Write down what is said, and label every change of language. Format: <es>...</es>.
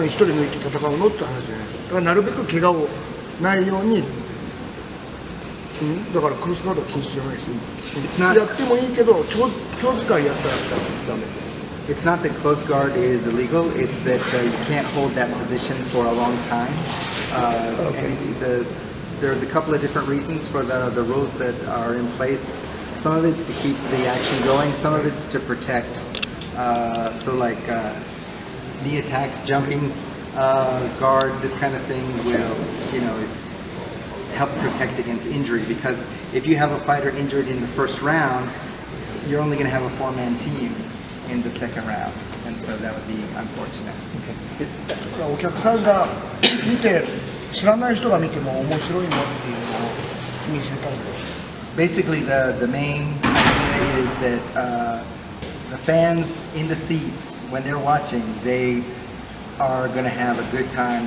<ja>で一人抜いて戦うのって話じゃないですか。だからなるべく怪我をないようにだからクロスガードは禁止じゃないし、</ja> <en>It's not.</en> <ja>やってもいいけど長時間やったらダメ。</ja> <en>It's not that close guard is illegal. It's that you can't hold that position for a long time. And there's a couple of different reasons for the rules that are in place. Some of it's to keep the action going. Some of it's to protect. So like knee attacks, jumping guard, this kind of thing will, is to help protect against injury. Because if you have a fighter injured in the first round, you're only going to have a 4-man team in the second round, and so that would be unfortunate.</en> <ja>だからお客さんが見て知らない人が見ても面白いんだっていうのを見せたいんで。</ja> <en>Basically, the main idea is that the fans in the seats, when they're watching, they are going to have a good time.</en>